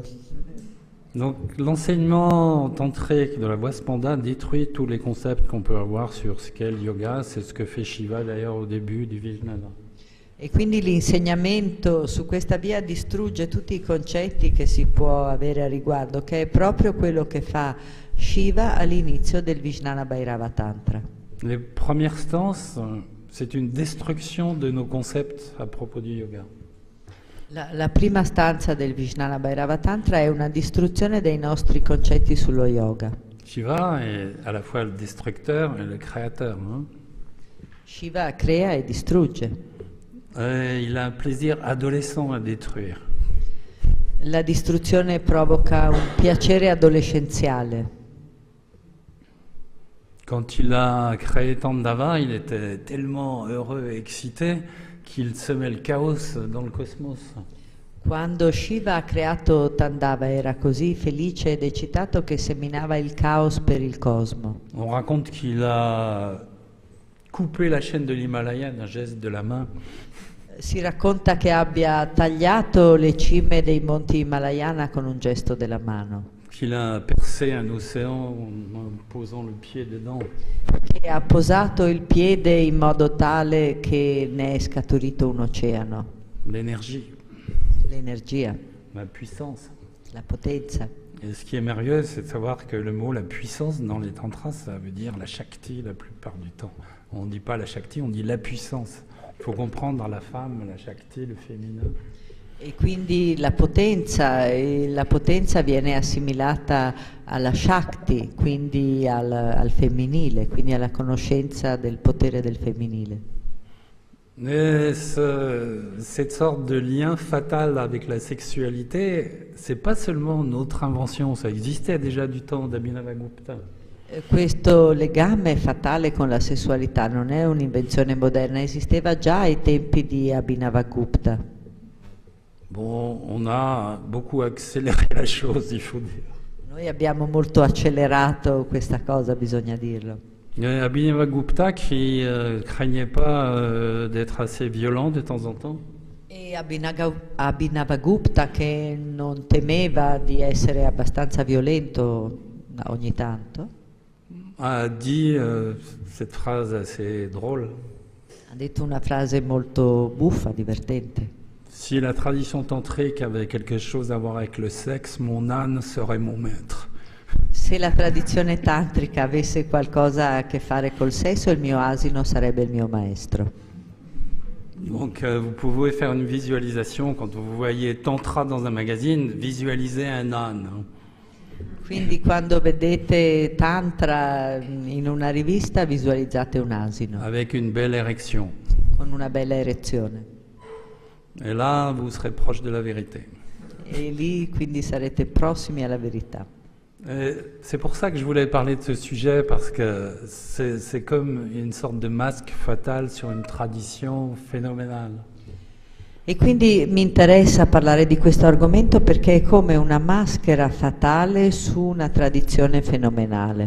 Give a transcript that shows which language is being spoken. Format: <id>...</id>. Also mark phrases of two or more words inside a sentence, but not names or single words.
<fr>Donc l'enseignement tantrique de la voie Spanda détruit tous les concepts qu'on peut avoir sur ce qu'est le yoga, c'est ce que fait Shiva d'ailleurs au début du Vijnana.</fr> <it>E quindi l'insegnamento su questa via distrugge tutti i concetti che si può avere a riguardo, che è proprio quello che fa Shiva all'inizio del Vijnana Bhairava Tantra.</it> <fr>Les premières stances, c'est une destruction de nos concepts à propos du yoga.</fr> <it>La prima stanza del Vijnana Bhairava Tantra è una distruzione dei nostri concetti sullo yoga.</it> <fr>Shiva est à la fois le destructeur et le créateur.</fr> <it>Shiva crea e distrugge.</it> <fr>Il a un plaisir adolescent à détruire.</fr> <it>La distruzione provoca un piacere adolescenziale.</it> <fr>Quand il a créé Tandava, il était tellement heureux et excité qu'il semait le chaos dans le cosmos.</fr> <it>Quando Shiva ha creato Tandava era così felice ed eccitato che seminava il caos per il cosmo.</it> <fr>On raconte qu'il a coupé la chaîne de l'Himalaya d'un geste de la main.</fr> <it>Si racconta che abbia tagliato le cime dei monti Himalayana con un gesto della mano.</it> <fr>Qu'il a percé un océan en posant le pied dedans.</fr> <it>Che ha posato il piede in modo tale che ne è scaturito un oceano.</it> <fr>L'énergie,</fr> <it>L'energia,</it> <fr>la puissance.</fr> <it>la potenza.</it> <fr>Et ce qui est merveilleux, c'est de savoir que le mot la puissance dans les tantras, ça veut dire la Shakti la plupart du temps. On ne dit pas la Shakti, on dit la puissance. Il faut comprendre la femme, la Shakti, le féminin.</fr> <it>E quindi la potenza viene assimilata alla Shakti, quindi al femminile, quindi alla conoscenza del potere del femminile.</it> <fr>Mais cette sorte de lien fatal avec la sexualité, c'est pas seulement notre invention, ça existait déjà du temps d'Abhinavagupta.</fr> <it>Questo legame fatale con la sessualità non è un'invenzione moderna, esisteva già ai tempi di Abhinavagupta.</it> <fr>Bon, on a beaucoup accéléré la chose, il faut dire.</fr> <it>Noi abbiamo molto accelerato questa cosa, bisogna dirlo.</it> <fr>Abhinavagupta qui craignait pas d'être assez violent de temps en temps.</fr> <it>E Abhinavagupta, che non temeva di essere abbastanza violento ogni tanto,</it> <fr>a dit cette phrase assez drôle.</fr> <it>ha detto una frase molto buffa, divertente.</it> <fr>Si la tradition tantrique avait quelque chose à voir avec le sexe, mon âne serait mon maître.</fr> <it>Se la tradizione tantrica avesse qualcosa a che fare col sesso, il mio asino sarebbe il mio maestro.</it> <fr>Donc vous pouvez faire une visualisation quand vous voyez tantra dans un magazine, visualisez un âne.</fr> <it>Quindi quando vedete tantra in una rivista visualizzate un asino</it> <fr>Avec une belle érection.</fr> <it>con una bella erezione.</it> <fr>Et là, vous serez proche de la vérité.</fr> <it>E lì quindi sarete prossimi alla verità.</it> <fr>C'est pour ça que je voulais parler de ce sujet, parce que c'est comme une sorte de masque fatal sur une tradition phénoménale.</fr> <it>E quindi mi interessa parlare di questo argomento perché è come una maschera fatale su una tradizione fenomenale.</it>